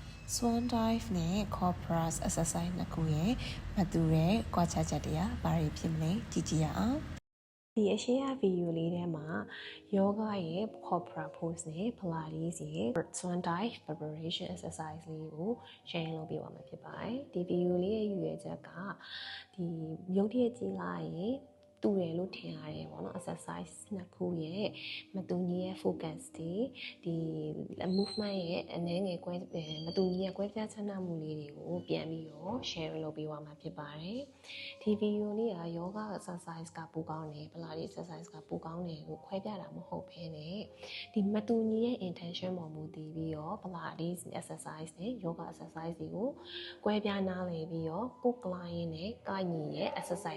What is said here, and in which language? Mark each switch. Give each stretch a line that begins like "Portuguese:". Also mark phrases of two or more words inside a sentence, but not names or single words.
English: Swan dive
Burmese: နဲ့
English: corpus exercise
Burmese: နှစ်ခုရဲ့မတူတဲ့ကွာခြားချက်တွေကဘာတွေဖြစ်မလဲကြည့်ကြည့်ရအောင်ဒီအရှိရဗီဒီယိုလေးထဲမှာယောဂရဲ့
English: corpus pose
Burmese: နဲ့ pilates ရဲ့
English: swan dive preparation exercise
Burmese: လေးကို share လုပ်ပြပါမှာဖြစ်ပါတယ်ဒီဗီဒီယိုလေးရဲ့ရည်ရွယ်ချက်ကဒီရုပ်တရက်ကြည့်လိုက်ရင်တူတယ်လို့ထင် ရတယ်ပေါ့နော် exercise နှစ်ခုရဲ့မတူညီရဲ့ focus တွေဒီ movement ရဲ့အနေငယ်ကွဲမတူညီရဲ့ကွဲပြားခြားနားမှုလေးတွေကိုပြန်ပြီးတော့ share လုပ်ပေးသွားမှာဖြစ်ပါတယ်ဒီဗီဒီယိုလေးက
English: yoga exercise
Burmese: ကပိုကောင်းတယ်
English: pilates exercise
Burmese: ကပိုကောင်းတယ်ကိုခွဲပြတာမဟုတ်ဘဲနဲ့ဒီမတူညီရဲ့ intention ပေါ်မူတည်ပြီးတော့
English: pilates exercise
Burmese: နဲ့
English: yoga exercise
Burmese: တွေကိုကွဲပြားနားလည်ပြီးတော့ကိုယ် client နဲ့ကိုင်ညီရဲ့ exercise